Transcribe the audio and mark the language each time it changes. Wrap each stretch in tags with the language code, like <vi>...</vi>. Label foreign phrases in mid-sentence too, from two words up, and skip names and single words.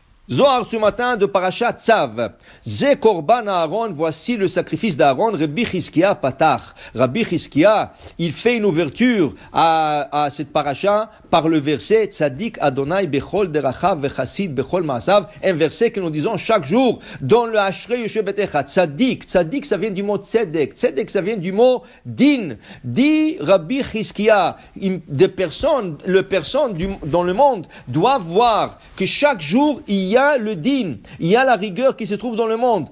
<fr>Zohar ce matin de Parashat Tzav.</fr> <he>זה קרבן אהרן,</he> <fr>voici le sacrifice d'Aaron. Rabbi Chizkia patach. Rabbi Chizkia, il fait une ouverture à cette paracha par le verset</fr> <he>צדיק ה' בכל דרכיו וחסיד בכל מעשיו.</he> <fr>Un verset que nous disons chaque jour dans le Ashrei Yoshe Betecha.</fr> <he>צדיק, צדיק</he> <fr>ça vient du mot tzedek. Tzedek ça vient du mot din. Dit Rabbi Chizkia, des personnes, dans le monde doivent voir que chaque jour il y a le din, il y a la rigueur qui se trouve dans le monde.</fr>